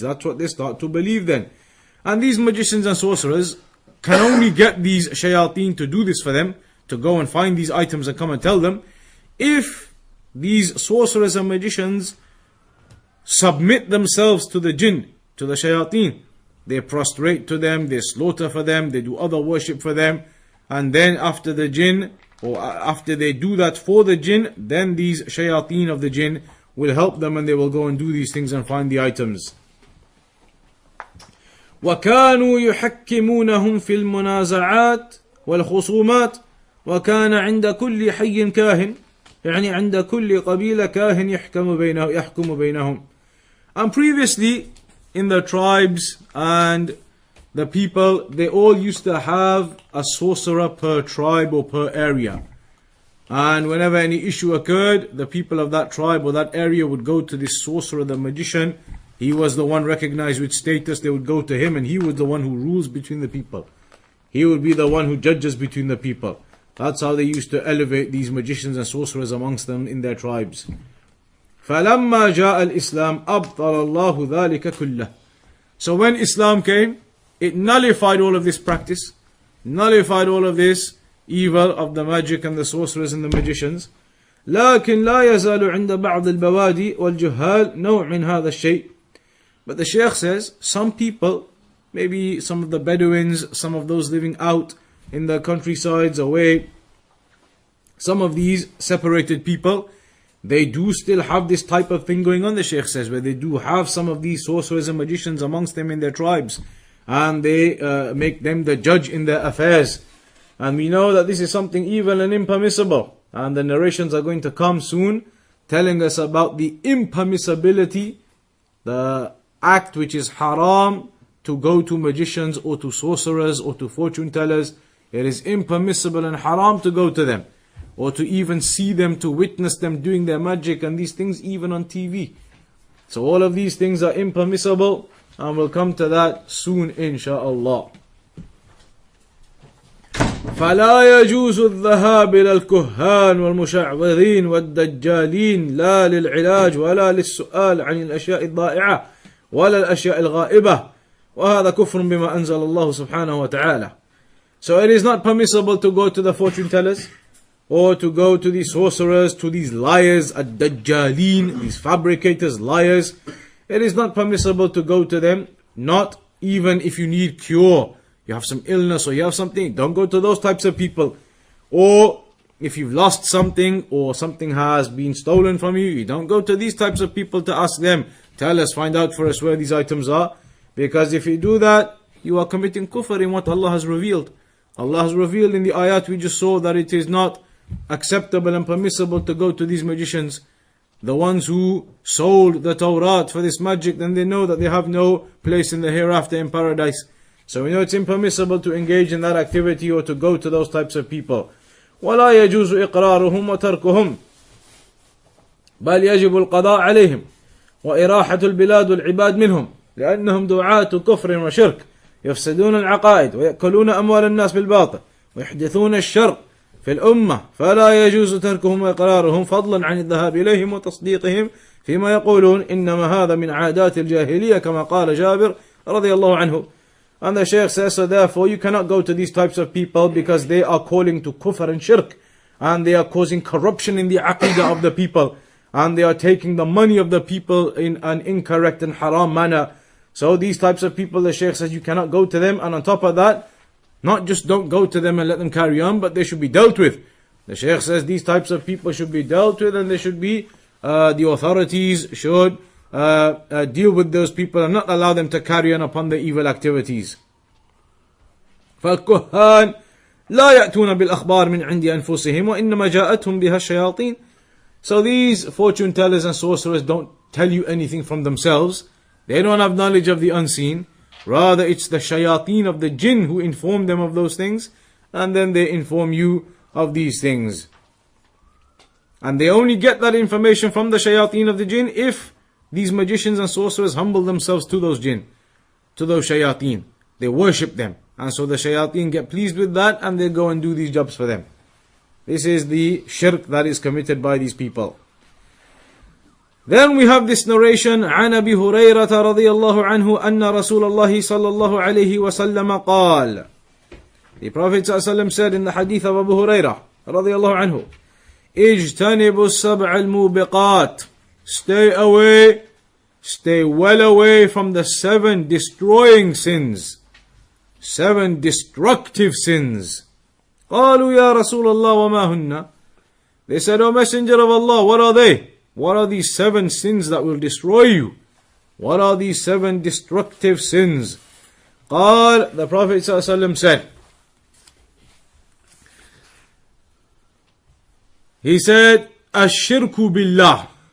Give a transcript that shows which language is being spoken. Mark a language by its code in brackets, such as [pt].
[en] That's what they start to believe then. And these magicians and sorcerers can only get these shayateen to do this for them, to go and find these items and come and tell them, if these sorcerers and magicians submit themselves to the jinn, to the shayateen. They prostrate to them, they slaughter for them, they do other worship for them, and then after the jinn, or after they do that for the jinn, then these shayateen of the jinn will help them and they will go and do these things and find the items. [ar] وَكَانُوا يُحَكِّمُونَهُمْ فِي الْمُنَازَعَاتِ وَالْخُصُومَاتِ وَكَانَ عِنْدَ كُلِّ حَيٍّ كَاهٍ، يعني عند كل قبيلة كاهن يحكم بينهم. [en] And previously, in the tribes and the people, they all used to have a sorcerer per tribe or per area. And whenever any issue occurred, the people of that tribe or that area would go to this sorcerer, the magician. He was the one recognized with status. They would go to him, and he was the one who rules between the people. He would be the one who judges between the people. That's how they used to elevate these magicians and sorcerers amongst them in their tribes. [ar] فَلَمَّا جَاءَ الْإِسْلَامُ أَبْطَلَ اللَّهُ ذَلِكَ كُلَّهُ. [en] So when Islam came, it nullified all of this practice, nullified all of this evil of the magic and the sorcerers and the magicians. [ar] لكن لا يزال عند بعض البوادي والجهال نوع من هذا الشيء. [en] But the Shaykh says, some people, maybe some of the Bedouins, some of those living out in the countrysides away, some of these separated people, they do still have this type of thing going on, the Shaykh says, where they do have some of these sorcerers and magicians amongst them in their tribes, and they make them the judge in their affairs. And we know that this is something evil and impermissible, and the narrations are going to come soon telling us about the impermissibility, the act which is haram, to go to magicians or to sorcerers or to fortune tellers. It is impermissible and haram to go to them, or to even see them, to witness them doing their magic and these things, even on TV. So all of these things are impermissible, and we'll come to that soon, insha'Allah. [ar] فلا يجوز الذهاب إلى الكهان والمشعوذين والدجالين لا للعلاج ولا للسؤال عن الأشياء الضائعة ولا الأشياء الغائبة وهذا كفر بما أنزل الله سبحانه وتعالى. [en] So it is not permissible to go to the fortune tellers, or to go to these sorcerers, to these liars, ad-dajjalin, these fabricators, liars. It is not permissible to go to them, not even if you need cure. You have some illness or you have something, don't go to those types of people. Or if you've lost something or something has been stolen from you, you don't go to these types of people to ask them, tell us, find out for us where these items are. Because if you do that, you are committing kufr in what Allah has revealed. Allah has revealed in the ayat we just saw that it is not acceptable and permissible to go to these magicians. The ones who sold the Tawrat for this magic, then they know that they have no place in the hereafter in paradise. So we know it's impermissible to engage in that activity or to go to those types of people. [ar] ولا يجوز إقرارهم وتركهم بل يجب القضاء عليهم وإراحة البلاد والعباد منهم لأنهم دعاة كفر وشرك يفسدون العقائد ويأكلون أموال الناس بالباطل ويحدثون الشر في الأمة فلا يجوز تركهم وإقرارهم فضلا عن الذهاب إليهم وتصديقهم فيما يقولون إنما هذا من عادات الجاهلية كما قال جابر رضي الله عنه. [en] And the Shaykh says, so therefore you cannot go to these types of people because they are calling to kufr and shirk, and they are causing corruption in the aqidah of the people, and they are taking the money of the people in an incorrect and haram manner. So these types of people, the Shaykh says, you cannot go to them, and on top of that, not just don't go to them and let them carry on, but they should be dealt with. The Shaykh says these types of people should be dealt with, and they should be, the authorities should deal with those people and not allow them to carry on upon the evil activities. [ar] فالكهان لا يأتون بالأخبار من عند أنفسهم وإنما جاءتهم بها الشياطين. [en] So these fortune tellers and sorcerers don't tell you anything from themselves. They don't have knowledge of the unseen. Rather, it's the shayateen of the jinn who inform them of those things, and then they inform you of these things. And they only get that information from the shayateen of the jinn if these magicians and sorcerers humble themselves to those jinn, to those shayateen. They worship them. And so the shayateen get pleased with that, and they go and do these jobs for them. This is the shirk that is committed by these people. Then we have this narration, [ar] عن أبي هريرة رضي الله عنه أن رسول الله صلى الله عليه وسلم قال. [en] The Prophet ﷺ said in the hadith of Abu Hurairah [ar] رضي الله عنه, اجتنبوا السبع الموبقات. [en] Stay away, stay well away from the 7 destroying sins. 7 destructive sins. [ar] قالوا يا رسول الله وما هن. [en] They said, O Messenger of Allah, what are they? What are these 7 sins that will destroy you? What are these 7 destructive sins? [ar] قال, [en] the Prophet ﷺ said, he said, [ar] الشرك بالله.